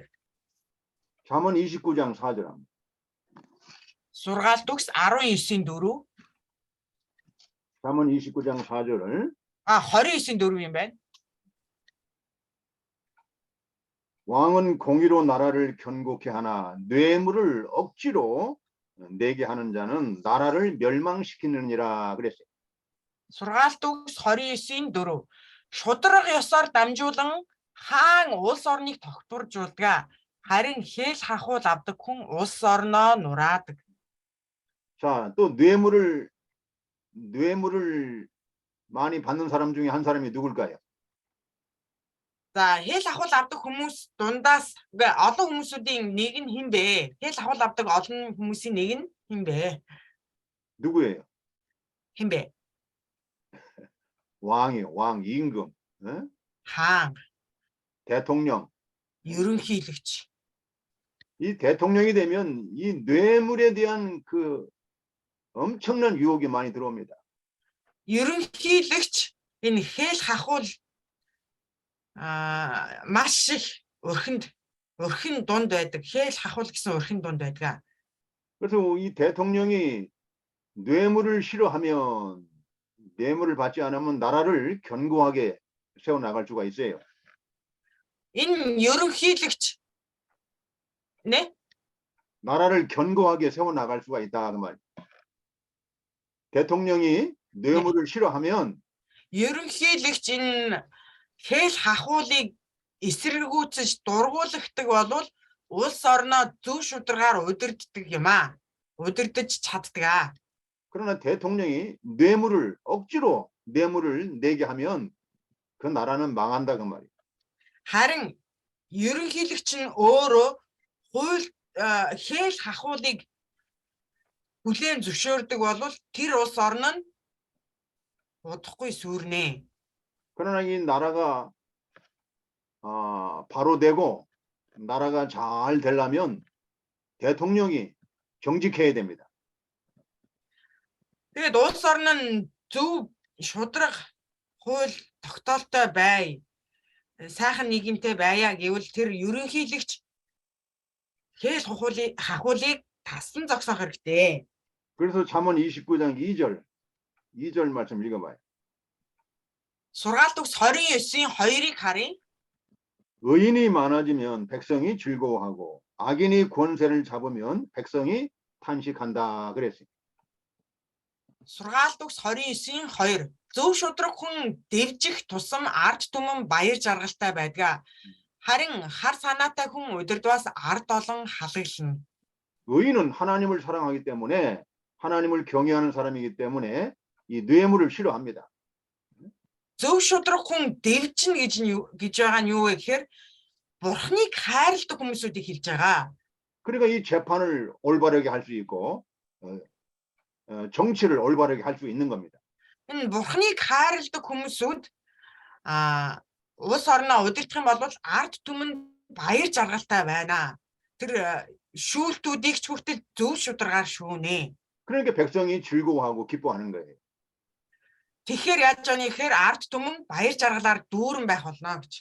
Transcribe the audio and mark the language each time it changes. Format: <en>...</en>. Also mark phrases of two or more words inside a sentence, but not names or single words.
<ko>잠언 29장 4절 합니다.</ko> <mn>Сургаалт үгс 19-ийн 4.</mn> <ko>잠언 29장 4절을</ko> <mn>29-ийн 4 юм байна.</mn> <ko>왕은 공의로 나라를 견고케 하나 뇌물을 억지로 내게 하는 자는 나라를 멸망시키느니라 그랬어요.</ko> <mn>Сургаалт үгс 29-ийн 4. Шудраг ёсоор дамжуулан хаан улс орныг тогтворжуулдаг. Харин хэл хахуул авдаг хүн улс орноо нураадаг.</mn> <ko>자, 또 뇌물을 많이 받는 사람 중에 한 사람이 누굴까요?</ko> <mn>За хэл хахуул авдаг хүмүүс дундаас олон хүмүүсүүдийн нэг нь хэн бэ? Хэл хахуул авдаг олон хүмүүсийн нэг нь хэн бэ?</mn> <ko>누구예요?</ko> <mn>хэн бэ?</mn> <ko>왕이요. 왕, 임금,</ko> <mn>хаан,</mn> <ko>대통령.</ko> <mn>ерөнхийлөгч.</mn> <ko>이 대통령이 되면 이 뇌물에 대한 그 엄청난 유혹이 많이 들어옵니다.</ko> <mn>Ерөнхийлөгч энэ хэл хахуул маш их өрхөн дунд байдаг. хэл хахуул гэсэн өрхөн дунд байдаг.</mn> <ko>그래서 이 대통령이 뇌물을 싫어하면 뇌물을 받지 않으면 나라를 견고하게 세워 나갈 수가 있어요.</ko> <mn>Энэ ерөнхийлөгч 네?</mn> <ko>나라를 견고하게 세워 나갈 수가 있다 그 말. 대통령이 뇌물을 싫어하면</ko> <mn>ерөнхийлөгч энэ хэл хахуулыг эсэргүүцэж дургуулдаг болвол улс орноо зөв шударгаар удирддаг юм аа. удирдах чаддаг.</mn> <ko>그러나 대통령이 억지로 뇌물을 내게 하면 그 나라는 망한다 그 말이에요.</ko> <mn>харин ерөнхийлөгч нь өөрөө хууль хэл хахуулыг хүлээн зөвшөөрдөг болвол тэр улс орн нь удахгүй сүрнэ.</mn> <ko>그러나 이 나라가 바로 되고 나라가 잘 되려면 대통령이 정직해야 됩니다.</ko> <mn>Тэгээд улс орн нь зөв шудраг хууль тогтоолтой бай. Сайхан нийгэмтэй байя гэвэл тэр ерөнхийлөгч хэл хахуулыг тассан зогсоох хэрэгтэй.</mn> <ko>그래서 잠언 29장 2절 말씀 읽어봐요.</ko> <mn>Сургаалт үгс 29-ийн 2-ыг харъя.</mn> <ko>의인이 많아지면 백성이 즐거워하고 악인이 권세를 잡으면 백성이 탄식한다 그랬어요.</ko> <mn>Сургаалт үгс 29-ийн 2. Зөв шудраг хүн дэвжих тусам ард түмэн баяр жаргалтай байдаг. Харин хар санаатай хүн удирдваас ард олон халаглана.</mn> <ko>의인은 하나님을 사랑하기 때문에 하나님을 경외하는 사람이기 때문에 이 뇌물을 싫어합니다.</ko> <mn>Зөв шудраг хүн дэвжин гэж байгаа нь юу вэ гэхээр Бурхныг хайрладаг хүмүүсүүдийг хэлж байгаа.</mn> <ko>그러니까 이 재판을 올바르게 할 수 있고 정치를 올바르게 할 수 있는 겁니다.</ko> <mn>Энэ Бурхныг хайрладаг хүмүүсүүд улс орноо удирдах юм бол ард түмэнд баяр жаргалтай байна. Тэр шүүлтүүдийг ч хүртэл зөв шударгаар шүүнэ.</mn> <ko>그러니까 백성이 즐거워하고 기뻐하는 거예요.</ko> <mn>Тэгэхээр яаж яаны гэхээр ард түмэн баяр жаргалаар дүүрэн байх болно гэж.</mn>